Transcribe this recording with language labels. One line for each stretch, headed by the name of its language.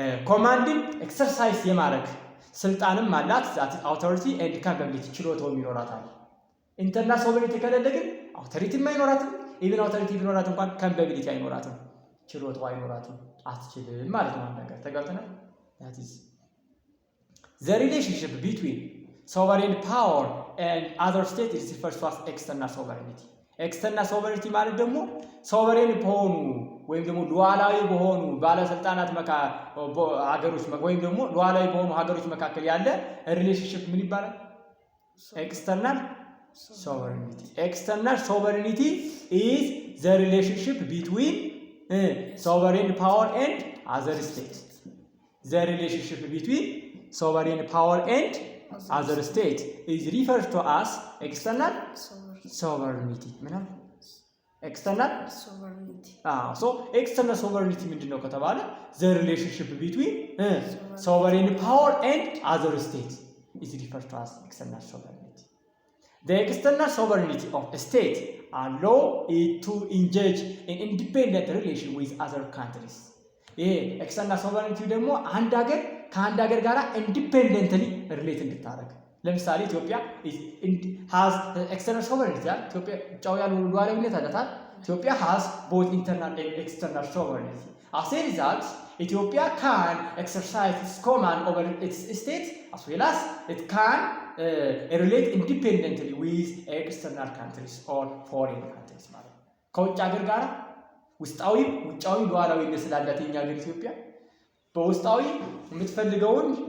Amharic: ኮማንድን ኤክሰርሳይዝ የማድረግ ስልጣንም አላት
English: that authority and capability
Amharic: ችሎታው ይኖራታል። ኢንተርናል ሶቨሬኒቲ ከሌለ ግን አውቶሪቲም አይኖራትም። ኢቭን አውቶሪቲ ቢኖራት እንኳን capability አይኖራትም፣ ችሎታው አይኖራትም፣ አትችልም ማለት ነው። አንድ ነገር ተጋብተናል።
English: that is the relationship between sovereign power and other states is referred to as external sovereignty.
Amharic: ኤክስተርናል ሶቨሬኒቲ ማለት ደግሞ ሶቨሬን በሆኑ ወይም ደግሞ ሉዓላዊ በሆኑ ባለስልጣናት ሀገሮች ወይም ደግሞ ሉዓላዊ በሆኑ ሀገሮች መካከል ያለ ሪሌሽንሺፕ ምን ይባላል?
English: ኤክስተርናል ሶቨሬኒቲ። ኤክስተርናል ሶቨሬኒቲ is the relationship between sovereign power and other states. The relationship between sovereign power and other states is referred to as external sovereignty. ምናምን external sovereignty so external sovereignty ምንድነው ከተባለ the relationship between sovereign power and other states is referred to as external sovereignty. The external sovereignty of a state allow it to engage in independent relation with other countries.
Amharic: ይሄ external sovereignty ደግሞ አንድ ሀገር ከአንድ ሀገር ጋር ኢንዲፔንደንትሊ ሪሌት እንድታደርግ ለምሳሌ ኢትዮጵያ
English: has external sovereignty
Amharic: ኢትዮጵያ ጫው ያለው ሉዓላዊነት አላታት ኢትዮጵያ
English: has both internal and external sovereignty. As a result Ethiopia can exercise its command over its state as well as it can relate independently with external countries or foreign countries
Amharic: ማለት ከውጭ ሀገር ጋር ውስጣዊ ሉዓላዊነት ስላላት የኛ ሀገር ኢትዮጵያ በውስጣዊ የምትፈልገውን